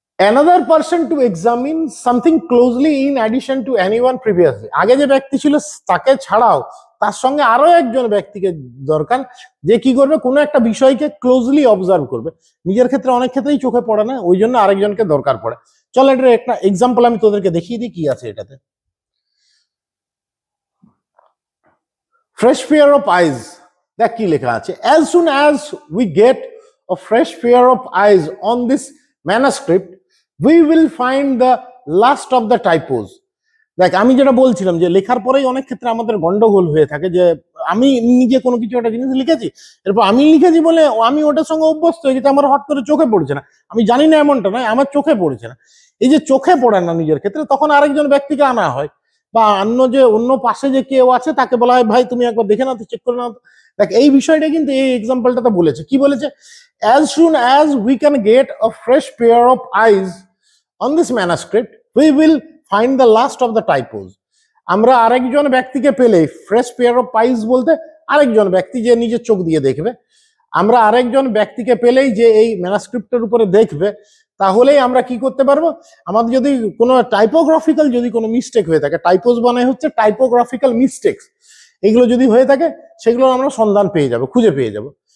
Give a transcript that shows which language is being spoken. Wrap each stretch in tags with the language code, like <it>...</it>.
<en>another person to examine something closely in addition to anyone previously,</en> <bn>আগে যে ব্যক্তি ছিল তাকে ছাড়াও তার সঙ্গে আরো একজন ব্যক্তিকে দরকার, যে কি করবে, কোনো একটা বিষয়কে ক্লোজলি অবজার্ভ করবে। নিজের ক্ষেত্রে অনেক ক্ষেত্রেই চোখে পড়ে না, ওই জন্য আরেকজনকে দরকার পড়ে। চল এটার একটা এক্সাম্পল আমি তোদেরকে দেখিয়ে দিই কি আছে এটাতে।</bn> <en>fresh pair of eyes,</en> <bn>দেখ কি লেখা আছে,</bn> <en>as soon as we get a fresh pair of eyes on this manuscript we will find the last of the typos।</en> <bn>দেখ আমি যেটা বলছিলাম যে লেখার পরেই অনেক ক্ষেত্রে আমাদের গন্ডগোল হয়ে থাকে, যে আমি নিজে কোনো কিছু একটা জিনিস লিখেছি, এরপর আমি লিখেছি বলে আমি ওটার সঙ্গে অভ্যস্ত হয়ে গেছি, আমার হট করে চোখে পড়ছে না, আমি জানি না এমনটা নয়, আমার চোখে পড়ছে না। এই যে চোখে পড়ে না নিজের ক্ষেত্রে, তখন আরেকজন ব্যক্তিকে আনা হয়, বা অন্য পাশে যে কেউ আছে তাকে বলা হয়, ভাই তুমি একবার দেখে নাও তো, চেক করে নাও তো। দেখ এই বিষয়টা কিন্তু এই এক্সাম্পলটাতে বলেছে, কি বলেছে,</bn> <en>as soon as we can get a fresh pair of eyes on this manuscript we will find the last of the typos।</en> <bn>আমরা আরেকজন ব্যক্তিকে পেলে, ফ্রেশ পেয়ার অফ আইজ বলতে আরেকজন ব্যক্তি যে নিজের চোখ দিয়ে দেখবে, আমরা আরেকজন ব্যক্তিকে পেলেই যে এই ম্যানাস্ক্রিপ্টের উপরে দেখবে, তাহলেই আমরা কি করতে পারবো, আমাদের যদি কোনো টাইপোগ্রাফিক্যাল যদি কোনো মিস্টেক হয়ে থাকে, টাইপোজ মানে হচ্ছে টাইপোগ্রাফিক্যাল মিস্টেক্স, এগুলো যদি হয়ে থাকে সেগুলো আমরা সন্ধান পেয়ে যাব, খুঁজে পেয়ে যাব।</bn>